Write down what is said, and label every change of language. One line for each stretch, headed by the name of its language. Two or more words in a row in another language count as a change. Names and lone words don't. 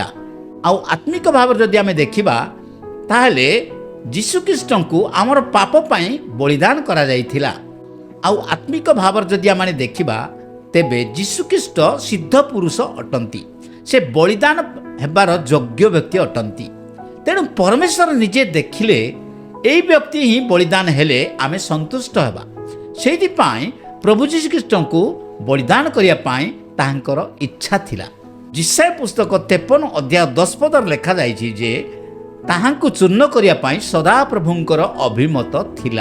Odia: ଆଉ ଆତ୍ମିକ ଭାବ ଯଦି ଆମେ ଦେଖିବା ତାହେଲେ ଯୀଶୁ ଖ୍ରୀଷ୍ଟ କୋ ଆମର ପାପ ପାଇଁ ବଳିଦାନ କରା ଯାଇଥିଲା। ଆଉ ଆତ୍ମିକ ଭାବ ଯଦି ଆମେ ଦେଖିବା ତେବେ ଯୀଶୁ ଖ୍ରୀଷ୍ଟ ସିଦ୍ଧ ପୁରୁଷ ଅଟନ୍ତି। ସେ ବଳିଦାନ ହେବାର ଯୋଗ୍ୟ ବ୍ୟକ୍ତି ଅଟନ୍ତି। ତେଣୁ ପରମେଶ୍ୱର ନିଜେ ଦେଖିଲେ ଏଇ ବ୍ୟକ୍ତି ହିଁ ବଳିଦାନ ହେଲେ ଆମେ ସନ୍ତୁଷ୍ଟ ହେବା। ସେଇଥିପାଇଁ ପ୍ରଭୁ ଯୀଶୁଖ୍ରୀଷ୍ଟଙ୍କୁ ବଳିଦାନ କରିବା ପାଇଁ ତାହାଙ୍କର ଇଚ୍ଛା ଥିଲା। ଯିଶାୟା ପୁସ୍ତକ 53 ଅଧ୍ୟାୟ 10 ପଦରେ ଲେଖାଯାଇଛି ଯେ ତାହାଙ୍କୁ ଚୂର୍ଣ୍ଣ କରିବା ପାଇଁ ସଦାପ୍ରଭୁଙ୍କର ଅଭିମତ ଥିଲା।